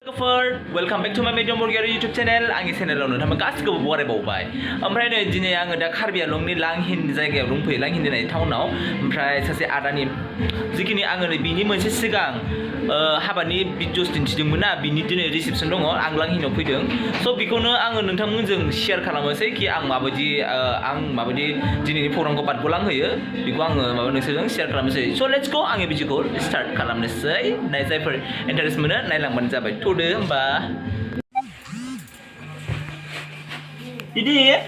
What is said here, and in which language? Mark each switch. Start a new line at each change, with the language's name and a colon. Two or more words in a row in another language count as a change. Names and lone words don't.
English: Welcome back to my Medium Burger YouTube channel.
Bodo: आंनि चेनेलाव नोंथांमोन गासिखौबो बरायबावबाय। ओमफ्राय नै दिनै आङो दा कार्बि आंलंनि लांहिन जायगायाव दंफैयो, लांहिन होननाय टाउनाव। ओमफ्राय सासे आदानि जिखिनि आङो नै बिनि मोनसे सिगां हाबानि भिडिअस दिन्थिदोंमोन ना, बिनि दिनै रिसेपसन दङ, आं लांहिनाव फैदों। स' बेखौनो आङो नोंथांमोनजों शेयार खालामनोसै कि आं माबायदि दिनैनि प्रग्रामखौ बारग'लांहोयो बेखौ आङो नोंसोरजों शेयार खालामनोसै।
English: so let's go,
Bodo: आंनि भिडिअखौ स्टार्ट खालामनोसै। जायफोर इन्टारेस्ट मोनो नायलांबानो जाबाय। थ'दो होमबा। Didi.